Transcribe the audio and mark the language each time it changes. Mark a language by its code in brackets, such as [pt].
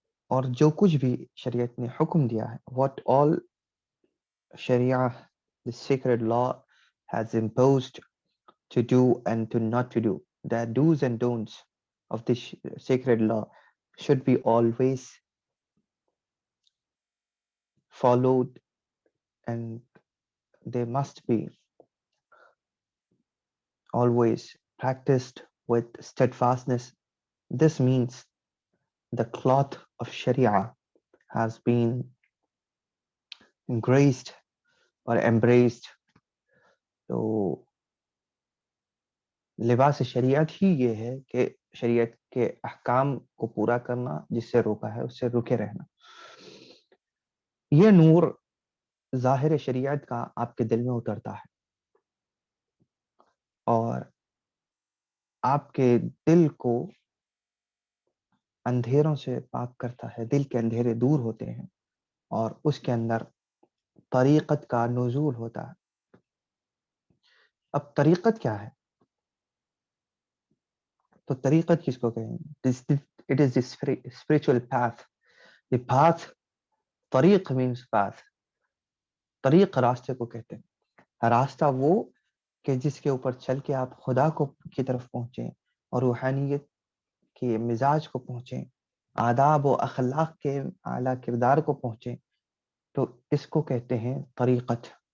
[ur] اور جو کچھ بھی شریعت نے حکم دیا ہے، [en] what all Sharia, the sacred law, has imposed to do and to not to do, the do's and don'ts of this sacred law should be always followed, and they must be always practiced with steadfastness. This means the cloth of Sharia has been embraced or embraced. [ur] تو لباس شریعت ہی یہ ہے کہ شریعت کے احکام کو پورا کرنا، جس سے روکا ہے اس سے رکے رہنا. یہ نور ظاہر شریعت کا آپ کے دل میں اترتا ہے اور آپ کے دل کو اندھیروں سے پاک کرتا ہے، دل کے اندھیرے دور ہوتے ہیں اور اس کے اندر طریقت کا نزول ہوتا ہے. اب طریقت کیا ہے؟ تو طریقت کس کو کہیں گے؟ [en] It is the spiritual path. The path, طریق means path. [ur] طریق راستے کو کہتے ہیں. راستہ وہ کہ جس کے اوپر چل کے آپ خدا کو کی طرف پہنچیں اور روحانیت کے مزاج کو پہنچیں، آداب و اخلاق کے اعلیٰ کردار کو پہنچیں، تو اس کو کہتے ہیں طریقت.